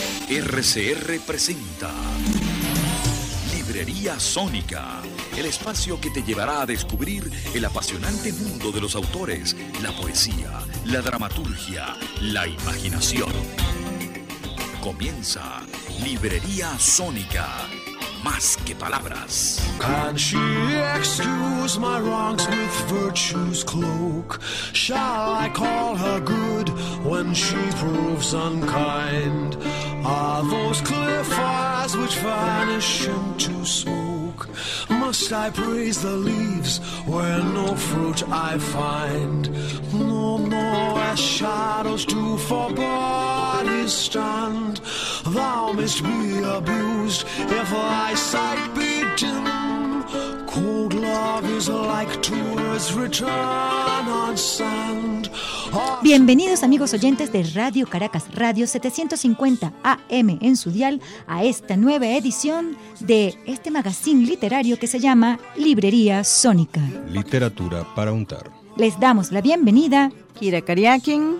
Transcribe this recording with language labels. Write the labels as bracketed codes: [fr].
[es] RCR presenta Librería Sónica, el espacio que te llevará a descubrir el apasionante mundo de los autores, la poesía, la dramaturgia, la imaginación. Comienza Librería Sónica, más que palabras. [en] Can she excuse my wrongs with virtue's cloak? Shall I call her good when she proves unkind? Are those clear fires which vanish into smoke? Must I praise the leaves where no fruit I find? No more as shadows do for bodies stand. Thou mayst be abused if thy sight be dim. Cold love is like tourist's return on sand. [es] Bienvenidos amigos oyentes de Radio Caracas, Radio 750 AM en su dial, a esta nueva edición de este magazine literario que se llama Librería Sónica. Literatura para untar. Les damos la bienvenida Kira Kariakin,